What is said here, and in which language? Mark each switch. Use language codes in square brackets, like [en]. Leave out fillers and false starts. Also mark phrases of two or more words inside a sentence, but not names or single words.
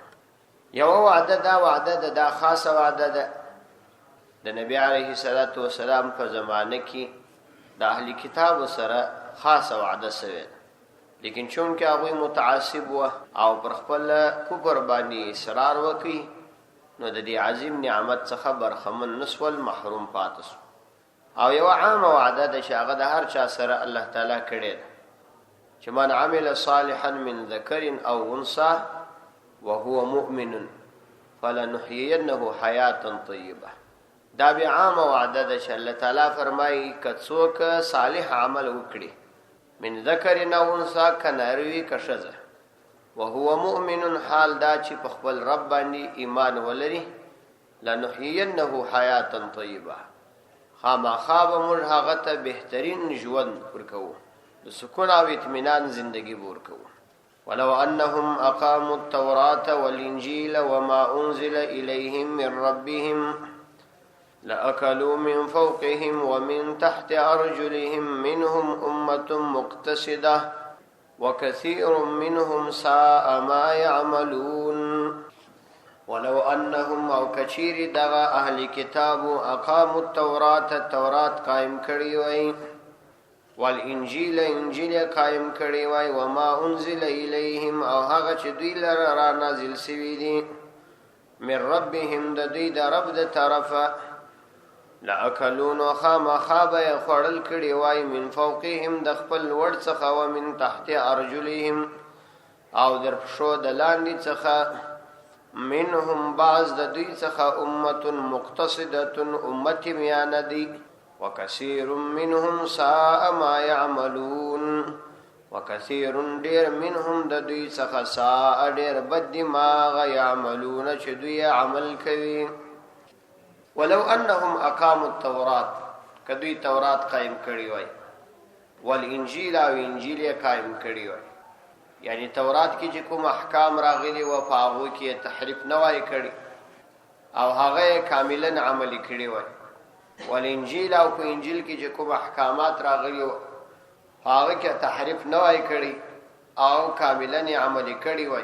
[ps] یو وعده دا خاصه وعده ده د نبی [ar] علیه السلام [ps] په زمانه کې د اهل کتاب سره خاصه وعده سوی لیکن چون کې هغه متعصب و او پر خپل کفر باندې اصرار وکي نو د دې عظیم نعمت څخه برخمن نسول محروم پاتس. او یو عام وعده ده چې هغه د هر چا سره الله تعالی کړی چې [ar] من عمل صالحا من ذکر او انثى وهو مؤمن فلنحيينه حياه طيبه. [ps] دا به عام وعده ده چې الله تعالی فرمایي کڅوک صالح عمل وکړي [ar] من ذکر او انثى [ps] کناروي کشزه [ar] وهو مؤمن [ps] حال دا چې په خپل رب باندې ایمان ولري [ar] لنحيينه حياه طيبه [ps] خامخا به موږ هغه ته بهترین ژوند ورکوو د سکون او اطمینان زندگی ورکو. [ar] ولو انهم اقاموا التوراة والانجيل وما انزل اليهم من ربهم لاكلوا من فوقهم ومن تحت ارجلهم منهم امه مقتصده وكثير منهم ساء ما يعملون. ولو انهم [ps] او کچیر دغه اهل کتاب [ar] اقاموا التوراة [ps] قائم کړي وای والانجیل انجیل قائم کړي وای [ar] وما انزل الیهم [ps] او هغه چې دوی لره را نازل شوی دي [ar] من ربهم [ps] د دوی د رب د طرفه لاکلون خامخا به خړل کړي وای [ar] من فوقهم [ps] د خپل ور څخه او [ar] من تحت ارجلهم [ps] او در پښو د لاندې څخه منهم بعض د دوی څخه [ar] امه مقتصده [ps] امه میان دي [ar] وكثير منهم ساء ما يعملون. [ps] وكثير دير منهم د دوی څخه ساء ډیر بد ما يعملون چې دوی عمل کوي. [ar] ولو انهم اقاموا التوراة [ps] کدوی تورات قائم کړي وای والانجیل او انجیل قائم کړي وای یعنی تورات کې چې کوم احکام راغلي و په هغه کې تحریف نه وای کړي او هغه کاملا عملی کړی وای. والانجیل او په انجیل کې چې کوم احکامات راغلي وو هغه کې تحریف نه وای کړی او کاملا عملی کړی وای.